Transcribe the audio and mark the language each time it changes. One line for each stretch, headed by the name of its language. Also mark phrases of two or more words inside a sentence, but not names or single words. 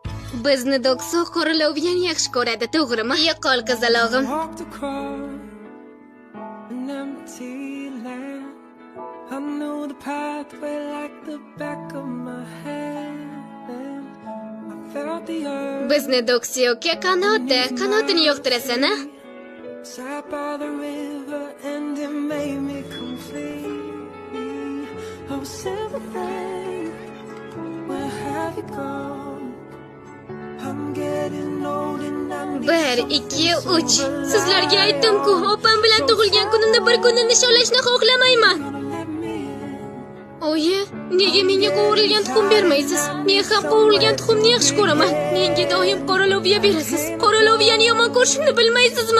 Uzbek: Bizni do'kso qo'rilovyan yaxshi ko'radi, to'g'rimi? Yo'qol qizalog'im.
English: Walked across an empty land. I knew the pathway like the back of my hand. I felt the earth.
Uzbek: Bizni do'ksiyoga qanotini yo'qtirasan-a?
English: Sat by the river and it made me complete. Oh, silver thing, where have you gone? I'm getting old and I need 1, 2, 3.
Uzbek: Sizlarga aytdim-ku, opam bilan tug'ilgan kunimda bir kunni nishonlashni xohlamayman. Oyi, nega menga qovurilgan tuxum bermaysiz? Men ham qovurilgan tuxumni yaxshi ko'raman. Menga doim qoralovya berasiz. Qoraloviyani yomon ko'rishimni bilmaysizmi?